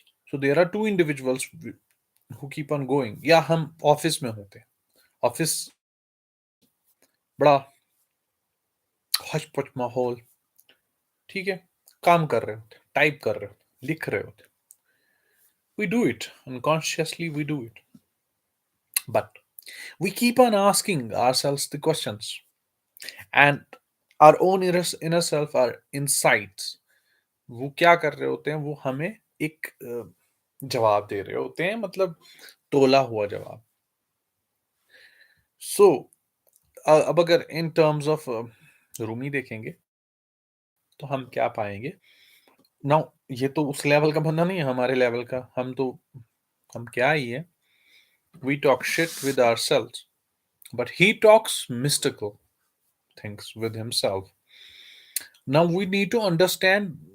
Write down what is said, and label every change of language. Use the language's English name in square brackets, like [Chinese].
[English] So there are two individuals who keep on going. [Urdu] یا ہم office میں ہوتے ہیں، آفس بڑا ہچ پچ ماحول، ٹھیک ہے، کام کر رہے ہوتے، ٹائپ کر رہے ہوتے، لکھ رہے ہوتے. [English] We do it unconsciously, we do it, but we keep on asking ourselves the questions, and our own inner self, our insights, [Urdu] وہ کیا کر رہے ہوتے ہیں؟ وہ ہمیں ایک جواب دے رہے ہوتے ہیں، مطلب تولا ہوا جواب. سو اب اگر ان ٹرمز آف رومی دیکھیں گے تو ہم کیا پائیں گے؟ نا یہ تو اس لیول کا بندہ نہیں ہے ہمارے لیول کا، ہم کیا ہی ہے، [English] we talk shit with ourselves, but he talks mystical things with himself. Now we need to understand